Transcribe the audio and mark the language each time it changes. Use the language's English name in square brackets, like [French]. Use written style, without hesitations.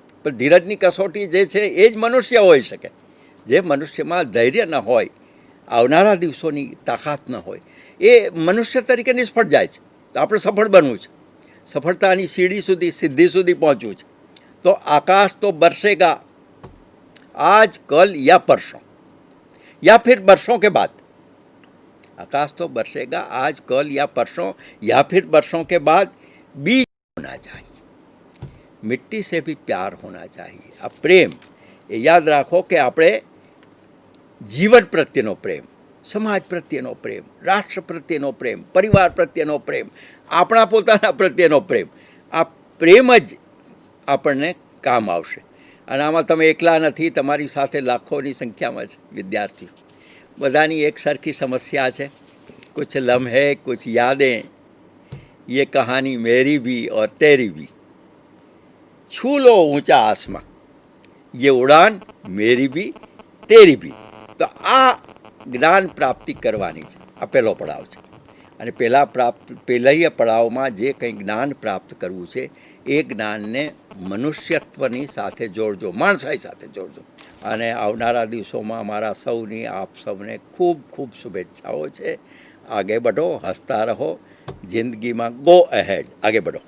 [Gujarati] પણ ધીરજની કસોટી જે છે એ જ મનુષ્ય હોઈ શકે. જે મનુષ્યમાં ધૈર્ય ન હોય, આવનારા દિવસોની તાકાત ન હોય, એ મનુષ્ય તરીકે નિષ્ફળ જાય છે. તો આપણે સફળ બનવું છે, સફળતાની સીડી સુધી, સિદ્ધિ સુધી પહોંચવું છે. [Hindi] તો આકાશ તો બરસેગા આજ, કલ યા પરસોं, या फिर बरसों के बाद. आकाश तो बरसेगा आज कल या परसों या फिर बरसों के बाद, बीज होना चाहिए, मिट्टी से भी प्यार होना चाहिए. [Gujarati] આ પ્રેમ એ યાદ રાખો કે આપણે જીવન પ્રત્યેનો પ્રેમ, સમાજ પ્રત્યેનો પ્રેમ, રાષ્ટ્ર પ્રત્યેનો પ્રેમ, પરિવાર પ્રત્યેનો પ્રેમ, આપણા પોતાના પ્રત્યેનો પ્રેમ, આ પ્રેમ જ આપણને કામ આવશે. અને આમાં તમે એકલા નથી, તમારી સાથે લાખોની સંખ્યામાં છે વિદ્યાર્થીઓ. બધાની એક સરખી સમસ્યા છે. [Hindi] कुछ लम्हे कुछ यादें, ये कहानी मेरी भी और तेरी भी, छू लो ऊंचा आसमां, ये उड़ान मेरी भी तेरी भी. [Gujarati] તો આ જ્ઞાન પ્રાપ્તિ કરવાની છે. આ પહેલો પડાવ છે. અને પહેલા પડાવમાં જે કંઈ જ્ઞાન પ્રાપ્ત કરવું છે એ જ્ઞાનને મનુષ્યત્વની સાથે જોડજો, માણસાઈ સાથે જોડજો. અને આવનારા દિવસોમાં મારા સૌની, આપ સૌને ખૂબ ખૂબ શુભેચ્છાઓ છે. [Hindi] आगे बढ़ो, हंसता रहो, जिंदगी में गो अहेड, आगे बढ़ो.